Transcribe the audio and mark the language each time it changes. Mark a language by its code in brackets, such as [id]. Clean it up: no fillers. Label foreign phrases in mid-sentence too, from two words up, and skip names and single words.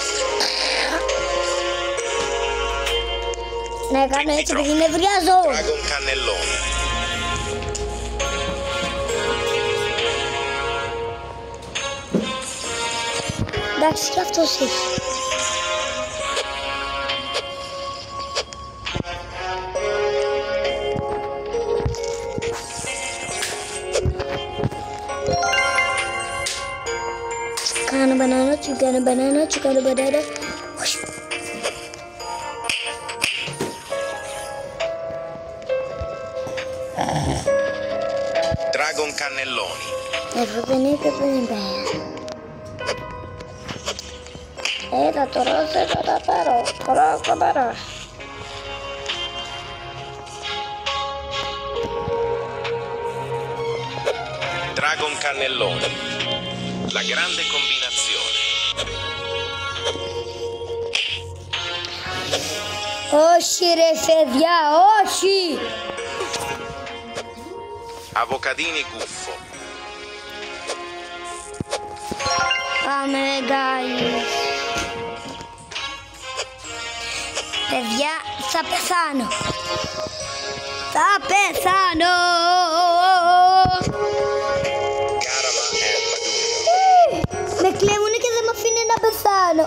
[el] Να κάνω έτσι επειδή νευριάζω. Dragon cannelloni. Εντάξει, και αυτός έχει. Chicano banana, chicano banana, chicano banana. Dragon cannelloni. Εδώ δεν είναι πέρα. Τώρα θέλω να πάρω. Τώρα θα πάρω. Dragon cannelloni. La grande combinazione. Όχι ρε παιδιά, όχι! Avocadini guffo. Πάμε, guys. Παιδιά, θα πεθάνω. Θα πεθάνω. Με κλέβουνε και δεν με αφήνει να πεθάνω.